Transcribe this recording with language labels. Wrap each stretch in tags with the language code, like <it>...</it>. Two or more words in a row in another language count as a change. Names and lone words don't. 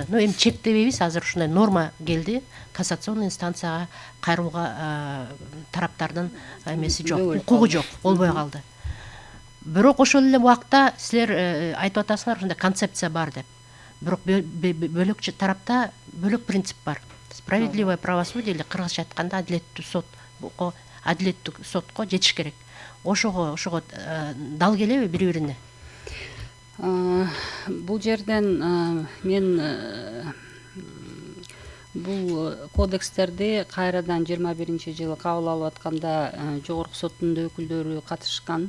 <ky>Эми чек дебейбиз, азыр ушундай норма келди. Кассационный инстанцияга кайрууга тараптардын эмеси жок, укугу жок, болбой калды. Бирок ошол эле убакта силер айтып атасыңар, ушундай концепция бар деп. Бирок бөлөкчө тарапта бөлөк принцип бар.</ky> <ru>Справедливое правосудие или</ru> <ky>кыргызча айтканда адилеттүү сотко жетиш керек. Ошого дал келеби бири-бирине? Бул жерден мен бул кодекстерди кайрадан 21-жылы кабыл алып атканда жогорку соттун өкүлдөрү катышкан.</ky>